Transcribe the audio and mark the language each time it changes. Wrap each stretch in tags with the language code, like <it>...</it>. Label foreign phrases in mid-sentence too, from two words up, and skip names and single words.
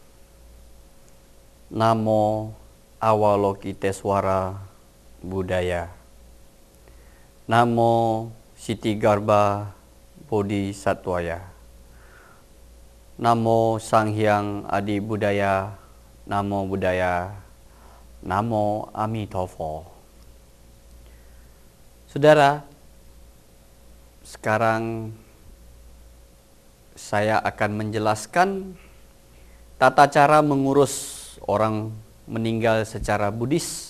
<pi>Namo Avalokiteswara Buddhaya. Namo Sitigarbha Bodhisattvaya. Namo Sanghyang Adi Buddhaya. Namo Buddhaya. Namo Amitabha.</pi> <id>Saudara, sekarang saya akan menjelaskan tata cara mengurus orang meninggal secara Buddhis.</id>